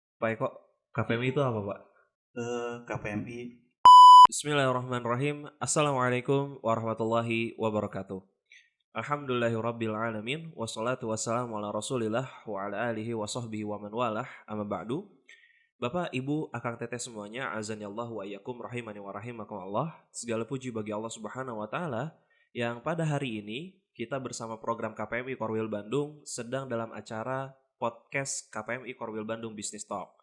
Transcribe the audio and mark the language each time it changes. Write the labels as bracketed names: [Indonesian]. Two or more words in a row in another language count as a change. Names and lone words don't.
[Indonesian] Pak Eko, KPMI itu apa, Pak? KPMI. [Arabic] بسم الله الرحمن الرحيم. السلام عليكم ورحمة الله وبركاته. الحمد لله رب العالمين. والصلاة والسلام على رسول الله وعلى آله وصحبه ومن والاه. أما بعد. [Indonesian] Bapak, Ibu, Akang Teteh semuanya, [Arabic] أزان الله وإياكم رحماني ورحمكم الله. [Indonesian] Segala puji bagi Allah [Arabic] سبحانه وتعالى [Indonesian] yang pada hari ini kita bersama program KPMI Korwil Bandung sedang dalam acara podcast KPMI Korwil Bandung [English] Business Talk.